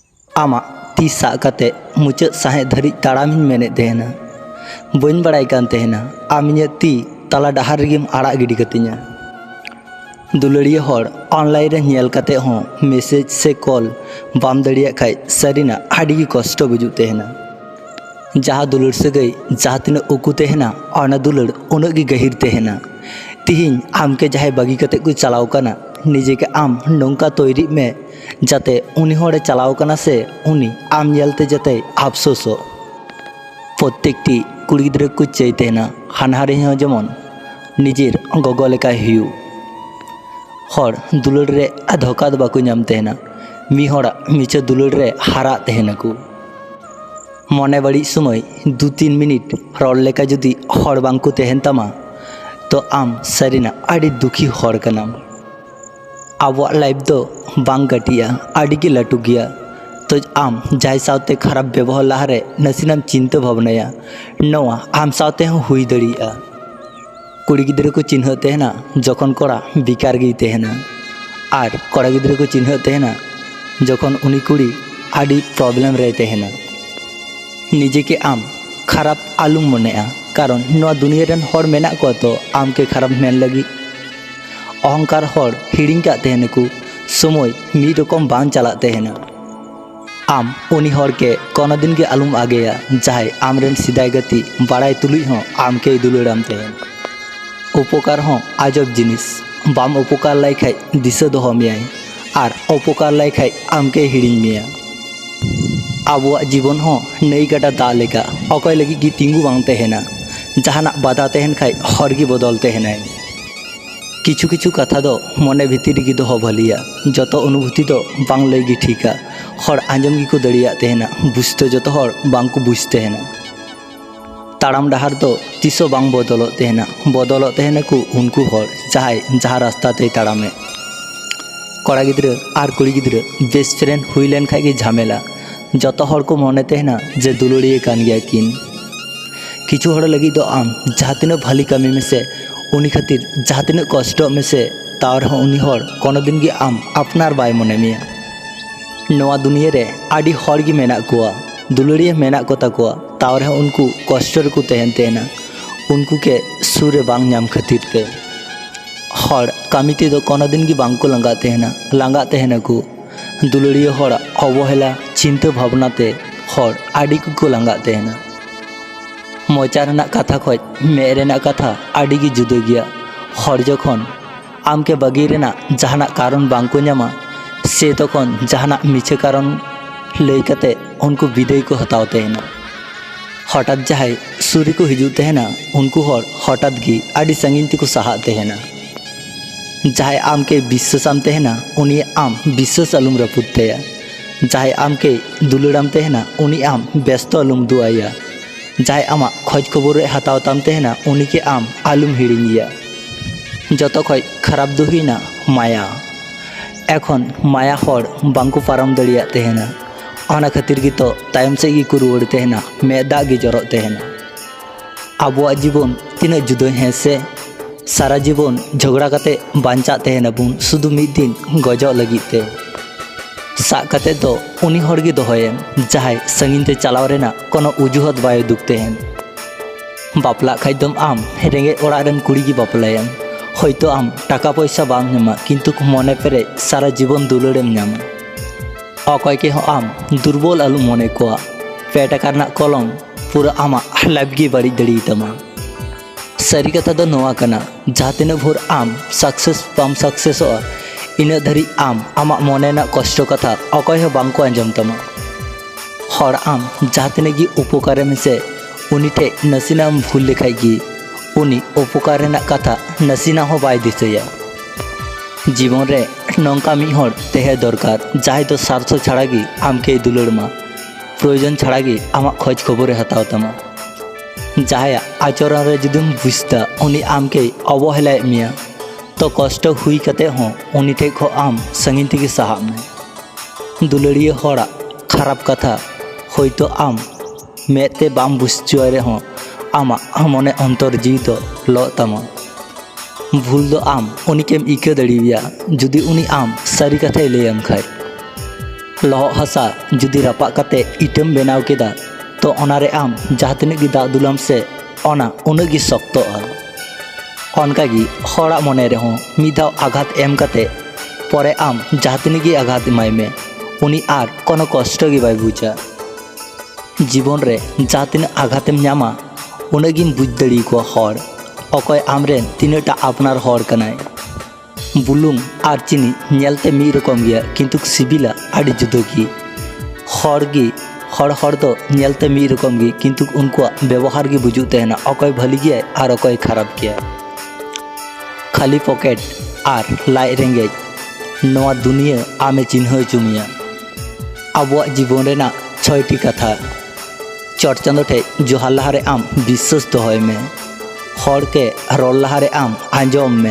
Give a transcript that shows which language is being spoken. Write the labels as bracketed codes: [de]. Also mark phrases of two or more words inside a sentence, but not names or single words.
[sat] आमाग ती साब काते मुचाद साहे धारिज ताड़ामिन मेनेद तहेना बाñ बाड़ाय कान तहेना आम इᱧᱟᱹᱜ ती तला डाहार रेगेम आड़ाग गिडी कतिᱧᱟ। दुलाड़िया हर ऑनलाइन रे नेल काते हों मेसेज से कॉल बाम दड़िया खाय सारिना आड़ी कष्ट बुजुग तहेना। जहाँ दुलाड़ सागै जहाँ तिनाग उकु तहेना ओना दुलाड़ उनाग गे गहिर तहेना। तिहिñ आमके जहाँ बागी काते को चलाव काना निजे के आम नौका तैरी में जाते उनी हरे चलाव काना से उनी आम नेलते जाते अफसोसो। प्रत्येकटी कुड़ी गिद्रा को चाय तहेना हानहारे हों जेमन निजेर गगो लेका हुयु। हर दुलाड़ रे धोखा दो बाको नाम तहेना मी हरा मिचा दुलाड़ रे हारा तहेना को। मने बाड़ी समय 2-3 मिनिट रड़ लेका जुदी हर बांको तहेन तामा तो आम सारिना आड़ी दुखी हर कनाम। आबो लाइफ दो बांग काटिया आड़ी के लाटू गया तो आम जाय सावते खराब व्यवहार लाहारे नसीनाम चिंता भावनाया नवा आम सावते हों हुई दड़िया। कुड़ी गिद्रा को चिन्ह तहेना जखन कोड़ा बेकार गे तहेना और कोड़ा गिद्रा को चिन्ह तहेना जखन उनी कुड़ी आड़ी प्रॉब्लम रे तहेना। निजे के आम खराब आलुम मनेआ कारण नवा दुनिया रेन हर मेना को तो आम के खराब मेन लगी अहंकार हर हिड़िंग का तहेना को समय मी रकम बांग चला तहेना। आम उनी हर के कोनो दिन के आलुम आगेया जहाय आम रेन सिदाय गति बाड़ाय तुलुज हों आम के दुलाड़ाम तहेन। उपकार हों आजब जिनिस बाम उपकार लाई खाय दिशा दोहो मेयाय और उपकार लाई खाय आम के हिड़िंग मेया। आबुआ जीवन हों नई गाटा दा लेका अकय लगी गी तिंगु बांग तहेना जहाना बाधा तहेन खाय हर गी बदल तहेनाय। किछु किछु कथा दो मने भितर गी दोहो भलिया जतो अनुभूति दो बांग लई गी ठीका हर आंजम गी को दड़िया तहेना बुझते जतो हर बांग को बुझ तहेना। ताड़ाम डाहार तो तीसो बांग बदलो तहेना को उनको हर जहाय जहाँ रास्ता ते ताड़ामे। कड़ा गिद्रा और कुड़ी गिद्रा [en] best friend [sat] हुई लेन खाय गे झमेला जतो हर को मने तहेना जे दुलाड़िया कान गया किन। किछु हर लगी दो आम जहाँ तिना भाली कामी में से उनी खातिर जहाँ तिना कष्ट में से तार हों उनी हर कोनो दिन गे आम अपनार बाय मने मिया। नवा दुनिया रे आड़ी हर गे मेना कोआ दुलाड़िया मेना को ताकोआ तावर है उनको कष्ट को तहेन तहेना उनको के सूर्य बांग नाम खातिर ते हर कामी ते दो कोनो दिन गे बांग को लांगा तहेना को। दुलाड़िया हर अवहेला चिंता भावना ते हर आड़ी को लांगा तहेना। मोचा रेना कथा खoj मे रेना कथा आड़ी गे जुदा गया। हर जखन आम के बागी रेना जहाना कारण बांग को नामा से तखन जहाना मिछे कारण लई काते उनको विदाई को हताव तहेना। हठात जहाय सूर्य को हिजू तहेना उनको हर हठात गी आड़ी संगीन को सहा तहेना। जहाय आम के विश्वासाम तहेना उनी आम विश्वास आलुम रपुद तया। जहाय आम के दुलाड़ाम तहेना उनी आम व्यस्त आलुम दुआया। जहाय आमा खोज खबर हताव ताम तहेना उनी के आम आलुम हिड़िंगिया। जतो खoj खराब दो हुईना माया एखन माया हर बांको पाराम दड़िया तहेना ओना खातिर गे तो तायम से गे को रुवाड़ तहेना मे दाग गे जरो तहेना। आबुआ जीवन तीना जुदा हैं से सारा जीवन झगड़ा काते बांचा तहेना बुन शुधु मिद दिन गजो लगित ते सा काते तो उनी हर गे दोहोयेम जहाय संगीन ते चलाव रेना कोनो उजुहत बाय दुख तहेन। बापला खाय दम आम रेंगे ओड़ा रेन कुड़ी गे बापलायेम हयतो आम टाका पैसा बाम नामा किन्तु मने पेरे सारा जीवन दुलाड़ेम नामा। अकय के हों आम दुर्बल आलू मने कोआ पे टाका रनाग कलम पूरा आमा लाइफ गे बाड़ी दड़ी तमा। सारी कथा दो नोआ कना जहाँ तिना भोर आम सक्सेस बाम सक्सेसोआ इना धारी आम आमा मने ना कष्ट कथा अकय हों बांग को आंजम तमा। हर आम जहाँ तिना गे उपकारे में से उनी ठे नसीना भूल लेखाय गे उनी उपकार रेनाग कथा नसीना हों बाय दिसया। जीवन रे नौका मी हर तेहे दरकार जहाय तो स्वार्थ छाड़ा गे आम के दुलाड़मा प्रयोजन छाड़ा गे आमा खोज खबर हताव तमा। जहाय आचरण रे जुदीम बुझता उनी आम के अवहेलाय मिया तो कष्ट हुई कते हों उनी ठे खो आम संगीन तेगे सहा में। दुलाड़िया हरा खराब कथा हयतो आम मेते बाम बुझचुआय रे हों आमा मने अंतर जीव तो लो तमा। भूल दो आम उनी केम इका दड़िया जुदी उनी आम सारी कथाय लैयाम खाय। ᱞᱚᱦᱚᱫ ᱦᱟᱥᱟ ᱡᱩᱫᱤ ᱨᱟᱯᱟᱜ ᱠᱟᱛᱮ ᱤᱴᱟᱹᱢ ᱵᱮᱱᱟᱣ ᱠᱮᱫᱟ ᱛᱚ ᱚᱱᱟᱨᱮ ᱟᱢ ᱡᱟᱦᱟᱸ ᱛᱤᱱᱟᱹᱜ ᱜᱮ ᱫᱟᱜ ᱫᱩᱞᱟᱢ ᱥᱮ ᱚᱱᱟ ᱩᱱᱟᱹᱜ ᱜᱮ ᱥᱚᱠᱛᱚᱜᱼᱟ। ᱚᱱᱠᱟᱜᱮ ᱦᱚᱲᱟᱜ ᱢᱚᱱᱮ ᱨᱮᱦᱚᱸ ᱢᱤᱫ ᱫᱷᱟᱣ ᱟঘᱟᱛ ᱮᱢ ᱠᱟᱛᱮ ᱯᱚᱨᱮ ᱟᱢ ᱡᱟᱦᱟᱸ ᱛᱤᱱᱟᱹᱜ ᱜᱮ ᱟঘᱟᱛ ᱮᱢᱟᱭ ᱢᱮ उनी आर कोनो कष्ट गे बाय बुझा। जीवन रे जहाँ तीनाग आघातेम ᱧᱟᱢᱟ उन्हें गिम बुझ दाड़ी को हर अकय आमरेन तीनाटा आपनार हर कनाय। बुलुंग आर चीनी नेलते मिद रकम गया किन्तु सिबिला आड़ी जुदा गी। हर दो नेलते मिद रकम गी किन्तु उनको व्यवहार गे बुझुग तहना अकय भली गया आर अकय खराब गया। खाली पकेट आर लाई रेंगेज नवा दुनिया आमे चिन्ह चुमिया। आबुआ जीवन रेना 6टी कथा चट चांदो ठे जोहार लहारे आम विश्वास दोहय में। हर के रोल लहारे आम आंजम में।